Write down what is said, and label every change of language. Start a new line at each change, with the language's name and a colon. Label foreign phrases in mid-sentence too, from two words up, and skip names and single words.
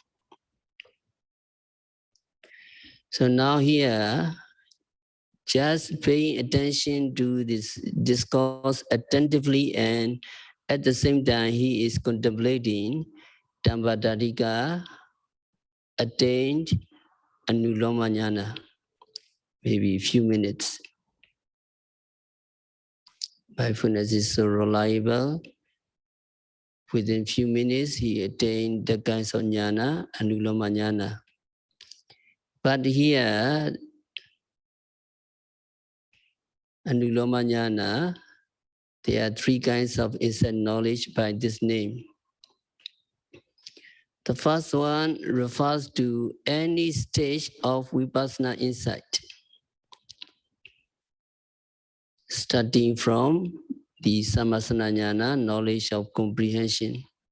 English: So now here, just paying attention to this discourse attentively, and at the same time he is contemplating Dhammadharika attained
Pali: Anuloma jnana,
English: maybe a few minutes. Mindfulness is so reliable. Within few minutes, he attained the kinds of jnana,
Pali: Anuloma jnana.
English: But here,
Pali: Anuloma jnana,
English: there are three kinds of insight knowledge by this name. The first one refers to any stage of vipassana insight, starting from the
Pali: samasana jnana,
English: knowledge of comprehension.